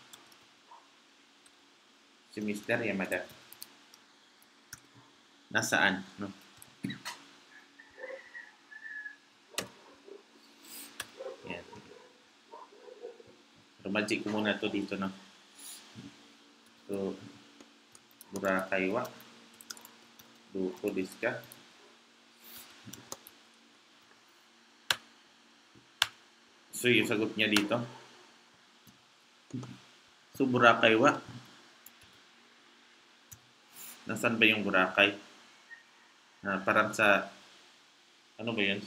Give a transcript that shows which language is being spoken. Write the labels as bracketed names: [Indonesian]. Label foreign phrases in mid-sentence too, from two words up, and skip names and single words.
[Filipino] Yamada? Nasaan, no? Yan. Magic ko muna to dito, no? [Japanese] So, Boracay wa doko desu ka? [Filipino] So, yung sagot niya dito. So, Boracay wa. Nasaan ba yung Boracay? Parang sa, ano ba yun?